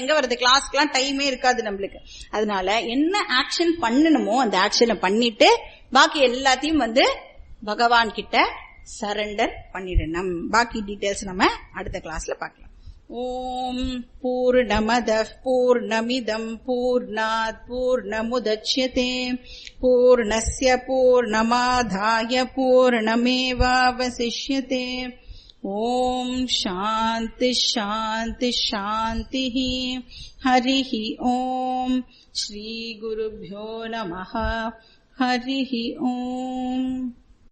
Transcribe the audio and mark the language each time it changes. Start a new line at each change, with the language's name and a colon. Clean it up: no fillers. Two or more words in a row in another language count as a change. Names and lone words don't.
Tamil: எங்க வருது கிளாஸ்க்குலாம் டைமே இருக்காது நம்மளுக்கு. அதனால என்ன ஆக்ஷன் பண்ணணுமோ அந்த ஆக்ஷனை பண்ணிட்டு பாக்கி எல்லாத்தையும் பகவான் கிட்ட சரண்டர் பண்ணிடணும். பாக்கி டீடைல்ஸ் நம்ம அடுத்த கிளாஸ்ல பார்க்கலாம்.
Sanskrit: ॐ पूर्णमदः पूर्णमिदं पूर्णात् पूर्णमुदच्यते पूर्णस्य पूर्णमादाय पूर्णमेवावशिष्यते. ॐ शान्ति शान्ति शान्ति. हरिः ॐ। श्री गुरुभ्यो नमः. हरिः ॐ.